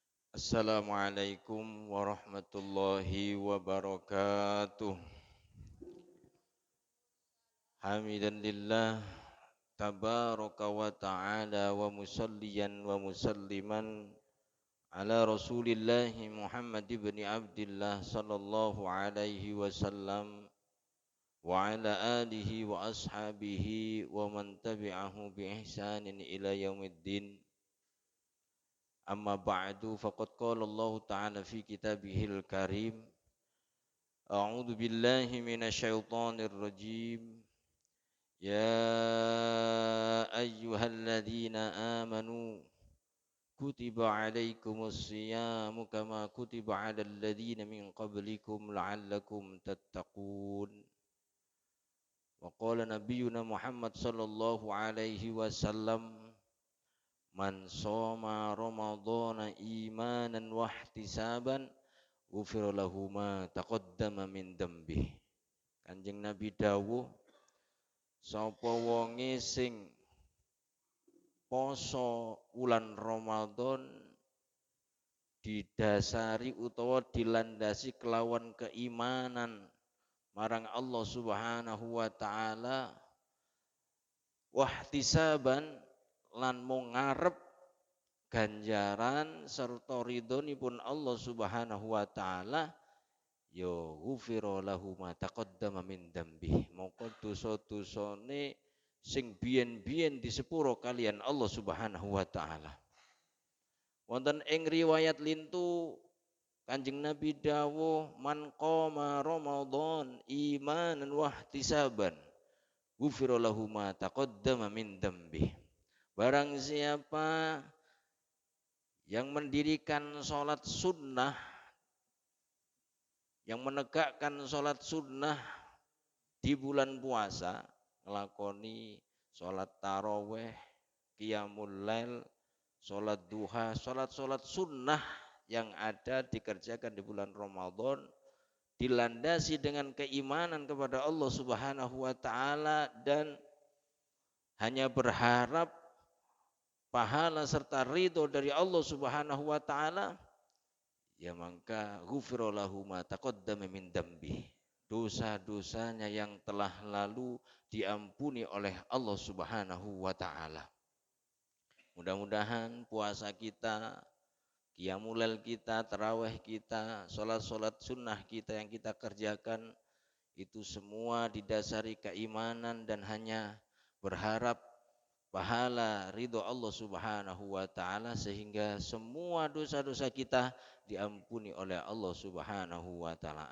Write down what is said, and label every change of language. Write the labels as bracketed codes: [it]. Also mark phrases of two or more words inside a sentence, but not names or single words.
[ar] السلام عليكم ورحمة الله وبركاته. حامدا لله تبارك وتعالى ومصليا ومسلما على رسول الله محمد بن عبد الله صلى الله عليه وسلم وعلى آله وأصحابه ومن تبعه بإحسان إلى يوم الدين. أما بعد فقد قال الله تعالى في كتابه الكريم. أعوذ بالله من الشيطان الرجيم. يا أيها الذين آمنوا كتب عليكم الصيام كما كتب على الذين من قبلكم لعلكم تتقون. وقال نبينا محمد صلى الله عليه وسلم من صام رمضان إيمانا واحتسابا غفر له ما تقدم من ذنبه. [jv] Kanjeng Nabi dawuh, sapa wonge sing poso wulan Ramadan didasari utawa dilandasi kelawan keimanan marang [ar] الله سبحانه وتعالى, [jv] wahtisaban lan mung ngarep ganjaran serta ridhonipun [ar] الله سبحانه وتعالى, [jv] ya [ar] غفر له ما تقدم من ذنبه, [jv] mongko dosa-dosane sing biyen-biyen disepuro kalian [ar] الله سبحانه وتعالى. [jv] Wonten ing riwayat lintu Kanjeng Nabi dawuh, [ar] من قام رمضان إيمانا واحتسابا غفر له ما تقدم من ذنبه. [id] Barang siapa yang mendirikan salat sunnah, yang menegakkan salat sunnah di bulan puasa, ngelakoni salat taraweh, [ar] قيام الليل, [id] salat duha, salat-salat sunnah yang ada dikerjakan di bulan Ramadan, dilandasi dengan keimanan kepada [ar] الله سبحانه وتعالى [id] dan hanya berharap pahala serta ridho dari [ar] الله سبحانه وتعالى, [id] ya maka [ar] غفر له ما تقدم من ذنبه, [id] dosa-dosanya yang telah lalu diampuni oleh [ar] الله سبحانه وتعالى. [id] Mudah-mudahan puasa kita, [ar] قيام الليل [id] kita, tarawih kita, salat-salat sunnah kita yang kita kerjakan itu semua didasari keimanan dan hanya berharap pahala ridho [ar] الله سبحانه وتعالى, [id] sehingga semua dosa-dosa kita diampuni oleh [ar] الله سبحانه وتعالى.